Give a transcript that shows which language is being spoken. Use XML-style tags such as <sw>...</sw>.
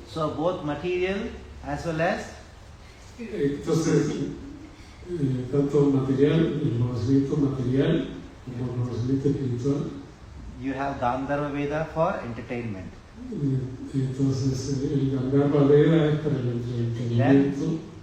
<en>So both material as well as</en> <es>Entonces, tanto material, el conocimiento material como el conocimiento espiritual.</es> <en>you have Gandharva Veda for entertainment.</en> <es>Entonces, el Gandharva Veda es para el entretenimiento.</es>